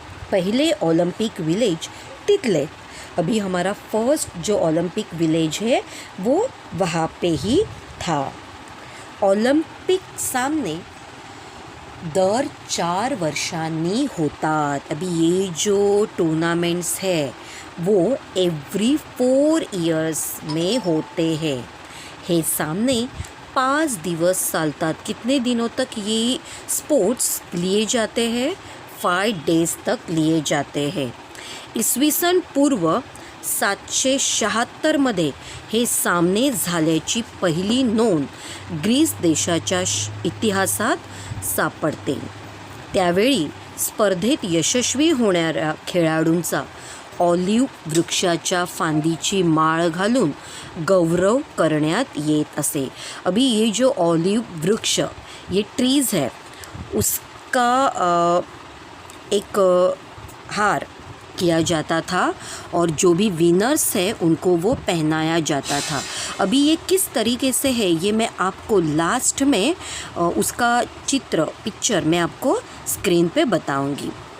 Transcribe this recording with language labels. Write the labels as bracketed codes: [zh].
[mr] पहले Olympic village तितले. [hi] अभी हमारा फर्स्ट जो ओलंपिक विलेज है वो वहाँ पे ही था. [mr] ओलंपिक सामने दर 4 वर्षांनी होतात. [hi] अभी ये जो टूर्नामेंट्स है वो एव्हरी 4 इयर्स में होते हैं. [mr] हे सामने 5 दिवस चालतात. [hi] कितने दिनों तक ये स्पोर्ट्स लिए जाते हैं, 5 डेज तक लिए जाते हैं. [mr] इसवी सन पूर्व 776 हे सामने झाल्याची पहिली नोंद ग्रीस देशाच्या इतिहासात सापडते. त्यावेळी स्पर्धेत यशस्वी होणाऱ्या खेळाडूंचा ऑलिव्ह वृक्षाच्या फांदीची माळ घालून गौरव करण्यात येत असे. [hi] अभी ये जो ऑलिव्ह वृक्ष, ये ट्रीज़ है, उसका एक हार किया जाता था और जो भी विनर्स हैं उनको वो पहनाया जाता था. अभी ये किस तरीके से है ये मैं आपको लास्ट में उसका पिक्चर मैं आपको स्क्रीन पे बताऊंगी.